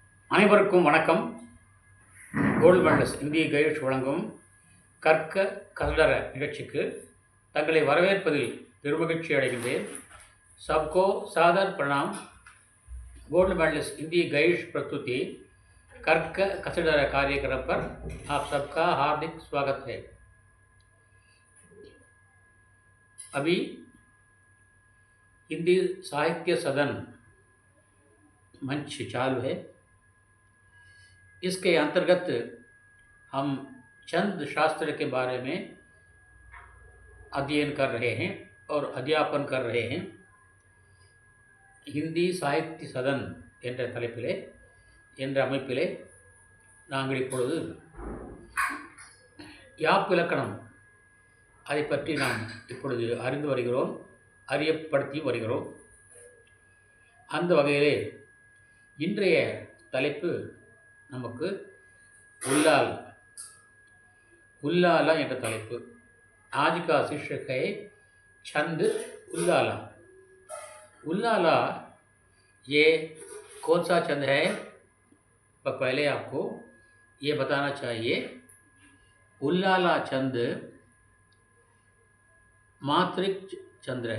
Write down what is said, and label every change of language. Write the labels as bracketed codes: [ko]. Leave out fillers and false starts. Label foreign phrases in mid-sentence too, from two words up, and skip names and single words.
[ta] அனைவருக்கும் வணக்கம். கோல்டு மெடல்ஸ் இந்திய கையேடு வழங்கும் கற்க கசடர நிகழ்ச்சிக்கு தங்களை வரவேற்பதில் பெருமகிழ்ச்சி அடைகின்றேன். [hi] सबको सादर प्रणाम. गोल्ड मेडलिस्ट हिंदी गाइड प्रस्तुति कर्क कसडर कार्यक्रम पर आप सबका हार्दिक स्वागत है. अभी हिंदी साहित्य सदन मंच चालू है. इसके अंतर्गत हम चंद शास्त्र के बारे में अध्ययन कर रहे हैं और अध्यापन कर रहे हैं. [ta] ஹிந்தி சாகித்ய சதன் என்ற தலைப்பிலே என்ற அமைப்பிலே நாங்கள் இப்பொழுது யாப்பிலக்கணம் அதை பற்றி நாம் இப்பொழுது அறிந்து வருகிறோம், அறியப்படுத்தி வருகிறோம். அந்த வகையிலே இன்றைய தலைப்பு நமக்கு उल्लाला என்ற தலைப்பு. [hi] आज का शीर्षक है छंद उल्लाला. उल्लाला ये कौन सा छंद है? पर पहले आपको ये बताना चाहिए, उल्लाला छंद मात्रिक छंद है.